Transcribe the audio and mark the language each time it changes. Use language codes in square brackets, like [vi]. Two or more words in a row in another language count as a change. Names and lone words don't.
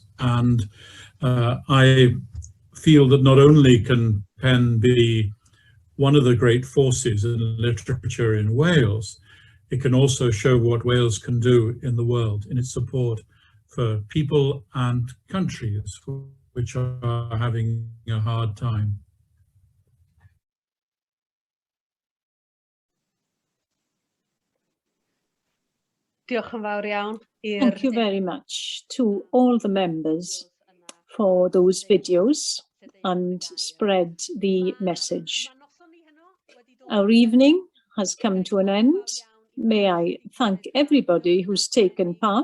[en] And I feel that not only can Pen be one of the great forces in literature in Wales, it can also show what Wales can do in the world in its support for people and countries which are having a hard time. [cy] Diolch yn fawr iawn. [en] Thank you very much to all the members for those videos and spread the message. Our evening has come to an end. May I thank everybody who's taken part.